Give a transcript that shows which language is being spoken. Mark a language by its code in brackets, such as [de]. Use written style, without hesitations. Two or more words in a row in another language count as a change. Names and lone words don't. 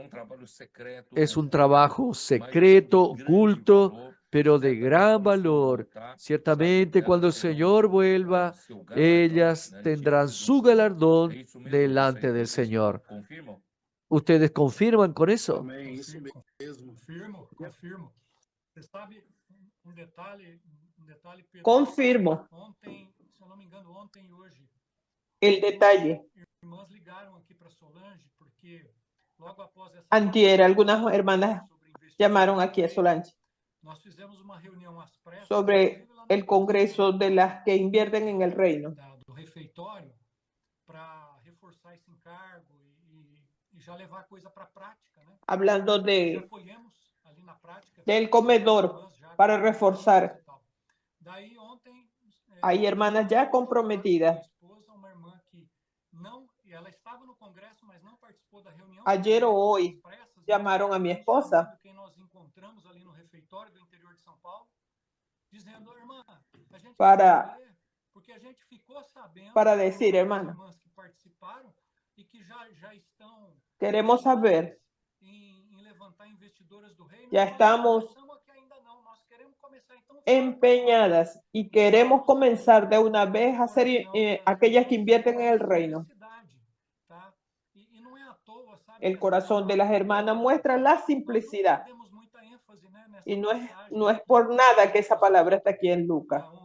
[es] Es un trabajo secreto, oculto, pero de gran valor. Ciertamente, cuando el Señor vuelva, ellas tendrán su galardón delante del Señor. ¿Ustedes confirman con eso? [pt] Amém, isso mesmo. Confirmo. Você sabe detalhe, Pedro. Confirmo Ontem, se eu não me engano, ontem e hoje, [es] el detalle. [pt] irmãs ligaram aqui para Solange, porque logo após essa [es] Antier, algunas hermanas llamaron aquí a Solange [pt] nós fizemos uma reunião às pressas [es] sobre el congreso de las que invierten en el reino, [pt] do refeitório para reforçar esse encargo e já levar a coisa para a prática, né? [es] hablando [pt] Já apoiamos ali na prática [es] del comedor para reforzar. [pt] Daí ontem [es] Hay hermanas ya comprometidas. [pt] Uma irmã que não, ela estava no congresso, mas não participou da reunião. [es] Ayer o hoy llamaron a mi esposa [pt] quem nós encontramos ali no refeitório do interior de São Paulo, dizendo, irmã, a gente porque a gente ficou sabendo [es] para decir, hermana, [pt] que participaram e que já estão [es] queremos saber, [pt] em levantar investidoras do reino. [es] ya estamos empeñadas y queremos comenzar de una vez a ser aquellas que invierten en el reino. El corazón de las hermanas muestra la simplicidad. Y no es por nada que esa palabra está aquí en Lucas.